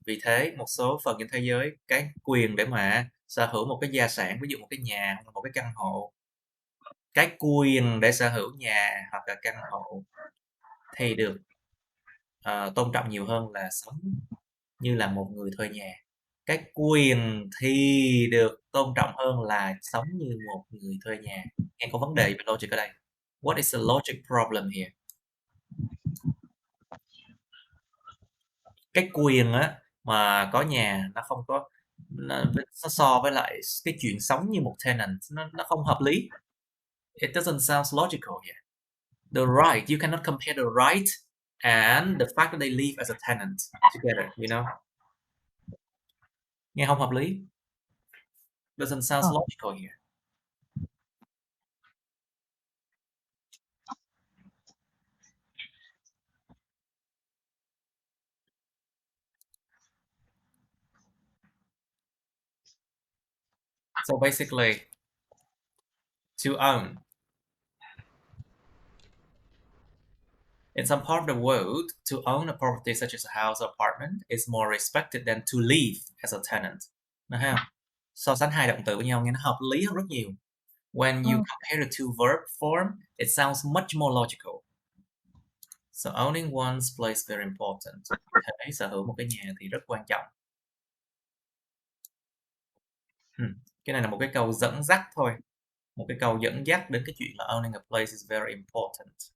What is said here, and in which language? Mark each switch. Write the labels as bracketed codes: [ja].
[vi] Vì thế, một số phần trên thế giới, cái quyền để mà sở hữu một cái gia sản, ví dụ một cái nhà hoặc một cái căn hộ, cái quyền để sở hữu nhà hoặc là căn hộ thì được tôn trọng nhiều hơn là sống như là một người thuê nhà. Cái quyền thì được tôn trọng hơn là sống như một người thuê nhà. Nghe có vấn đề về logic ở đây. [en] What is the logic problem here? [vi] Cái quyền á mà có nhà nó không có nó so với lại cái chuyện sống như một tenant nó không hợp lý. [en] It doesn't sound logical here. The right, you cannot compare the right and the fact that they live as a tenant together, you know. [vi] Nghe không hợp lý. [en] Doesn't sound logical here. So basically, to own. In some part of the world, to own a property such as a house or apartment is more respected than to live as a tenant. [vi] Được không? So sánh hai động từ với nhau nghe nó hợp lý hơn rất nhiều. [en] When you compare the two verb form, it sounds much more logical. So owning one's place is very important. [vi] Thế sở hữu một cái nhà thì rất quan trọng. Cái này là một cái câu dẫn dắt thôi. Một cái câu dẫn dắt đến cái chuyện là [en] owning a place is very important.